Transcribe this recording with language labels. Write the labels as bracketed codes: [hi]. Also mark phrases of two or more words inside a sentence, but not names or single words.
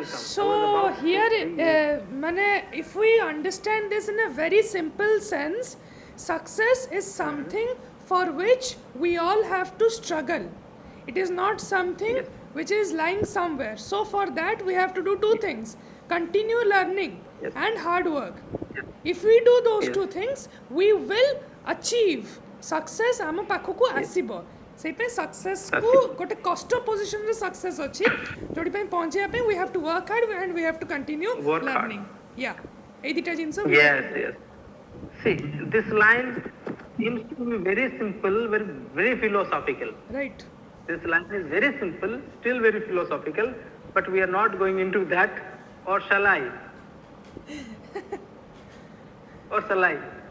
[en] So here, if we understand this in a very simple sense, success is something for which we all have to struggle. It is not something which is lying somewhere. So for that, we have to do two things: continue learning and hard work. If we do those two things, we will achieve success. [or] ଆମ ପାଖକୁ ଆସିବ ସେଇପାଇଁ success କୁ ଗୋଟେ କଷ୍ଟ position ରେ success ଅଛି ଯୋଉଠି ପାଇଁ ପହଞ୍ଚିବା ପାଇଁ [en] we have to work hard and we have to continue learning. Yeah, [or] ଏଇ ଦିଟା ଜିନିଷ [en] Yes. See, this line seems to be very simple, very philosophical. Right. This line is very simple, still very philosophical, but we are not going into that. Or shall I? Or shall I?